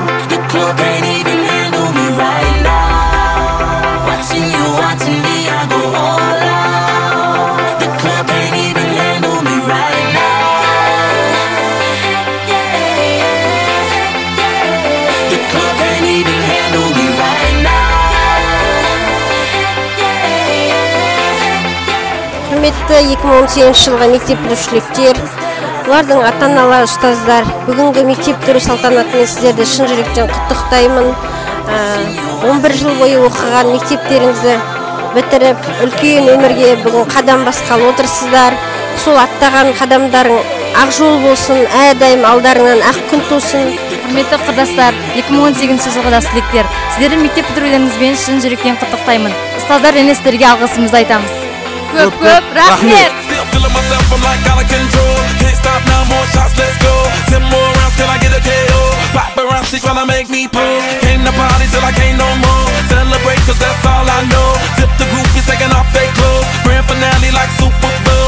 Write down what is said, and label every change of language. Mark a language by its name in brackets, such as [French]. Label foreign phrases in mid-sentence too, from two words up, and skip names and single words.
[English] The club can't even handle me right now. Watching you, watching me, I go all out. The club can't even handle me right now. The club can't even handle me right now. [Kazakh] Құрметті 2018 жылғы мектеп бітірушілер, олардың ата-аналар, ұстаздар, бүгінгі мектеп бітіру салтанатымен сіздерді шын жүректен құттықтаймын. 11 жыл бойы оқыған мектептеріңізді бітіріп, үлкен өмірге бүгін қадам басқалы отырсыздар. Сол аттаған қадамдарың ақ жол болсын, әрдайым алдарыңнан ақ күн тусын. Құрметті құрдастар, 2018 жылғы да түлектер, сіздердің мектеп бітірулеріңізбен шын жүректен құттықтаймын. Ұстаздар және сіздерге алғысымызды айтамыз. Көп рахмет. [English] Still feeling myself, I'm like out of control. Can't stop now, more shots, let's go. 10 more rounds till I get a KO. Paparazzi tryna make me pull. Came to party till I can't no more. Celebrate cause that's all I know. Tip the groupies taking off their clothes. Grand finale like Super Bowl.